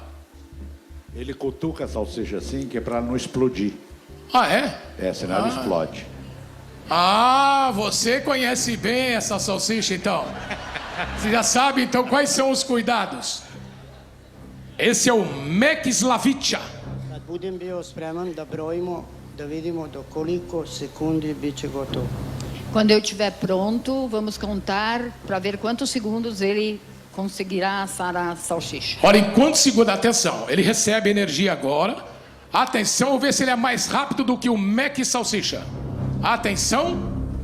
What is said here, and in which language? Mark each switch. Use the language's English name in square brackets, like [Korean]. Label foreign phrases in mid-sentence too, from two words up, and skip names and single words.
[Portuguese] Ele cutuca a salsicha assim, que é para não explodir. Ah, é? Senão ela explode. Ah, você conhece bem essa salsicha, então. Você já sabe, então, quais são os cuidados. Esse é o Mekislavića. [Croatian] Kad budem bio spreman da brojimo, da vidimo do koliko sekundi bit će gotovo. [Portuguese] Quando eu estiver pronto, vamos contar para ver quantos segundos ele conseguirá assar a salsicha. Olha, em quantos segundos, atenção, ele recebe energia agora. Atenção, vamos ver se ele é mais rápido do que o Mac Salsicha. Atenção.